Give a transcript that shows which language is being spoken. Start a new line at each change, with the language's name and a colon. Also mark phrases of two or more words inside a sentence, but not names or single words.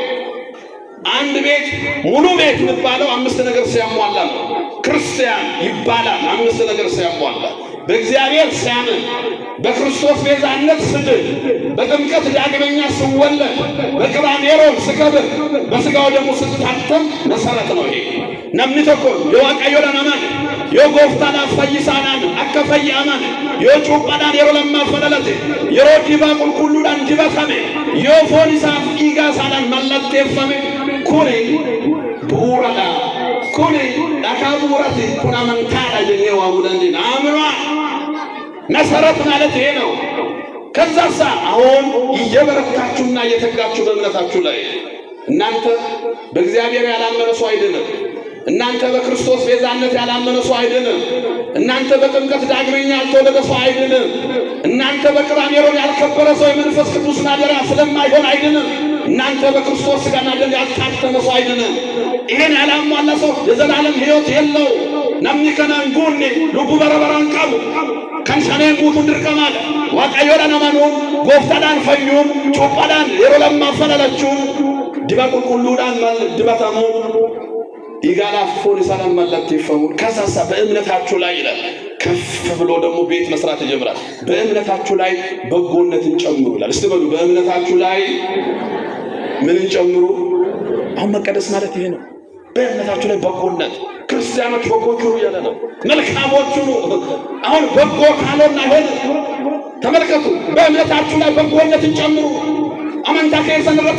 Amharic: አንድ ቤት ሙሉ ቤት የሚባለው 5 ነገር ሲያሟላ ነው። ክርስቲያን ይባላል 5 ነገር ሲያሟላ። በእግዚአብሔር ሲያምን፣ በክርስቶስ ቤዛነት ስድል፣ በጥምቀት ዳግመኛ ስወለድ፣ በቅራኔሮን ስከብር፣ በሥጋው ደግሞ ስታተም መሰረት ነው ይሄ።
Oromo: namni tokko yoo waaqayyoodhaan amane, yoo gooftaadhaaf fayyisaadhaan akka fayyi amane, yoo cuuphaadhaan yeroo lammaffaa dhalate, yeroo dibaa qulqulluudhaan dibatame, yoo foon isaaf dhiigaa isaadhaan mallatteeffame, kuni bu'uuradha. Kuni dhakaa bu'uurati, kun amantaadha jennee waamuu dandeenya.
Amharic: Aaminaa መሰረት ማለት ይሄ ነው። ከዛሳ አሁን እየበረታችሁና እየተጋችሁ በእምነታችሁ ላይ እናንተ በእግዚአብሔር ያላመነ ሰው አይደለም። እናንተ በክርስቶስ ቤዛነት ያላመነ ሰው አይደለም። እናንተ በጥምቀት ዳግመኛ ያልተወለደ ሰው አይደለም። እናንተ በቅራኔሮን ያልከበረ ሰው የመንፈስ ቅዱስ ማደሪያ ስለማይሆን አይደለም። እናንተ በክርስቶስ ሥጋና ደም ያልታተመ ሰው አይደለም። ይሄን ያላሟላ ሰው የዘላለም ሕይወት የለው።
Oromo: namni kanaan guunne lubbuu barabaraan qabu kan shaneen guutuun dirqamaadha. Waaqayyoodhaan amanuun, gooftaadhaan fayyuun, cuuphaadhaan yeroo lammaffaa dhalachuun, diba qulqulluudhaan dibatamuun, dhiigaadhaaf foon isaadhaan mallatteeffamuun
Amharic: ከዛሳ በእምነታችሁ ላይ ይላል። ከፍ ብሎ ደግሞ ቤት መስራት ይጀምራል። በእምነታችሁ ላይ በጎነትን ጨምሩ ይላል። እስቲ በሉ በእምነታችሁ ላይ ምንን ጨምሩ? አሁን መቀደስ ማለት ይሄ ነው። በእምነታችሁ ላይ በጎነት ክርስቲያኖች በጎቹ ነው ያለ ነው። መልካሞቹ ነው። አሁን በጎ ካልሆነ አይሆንም። ተመልከቱ። በእምነታችሁ ላይ በጎነትን ጨምሩ። አመንታ ከሰንረት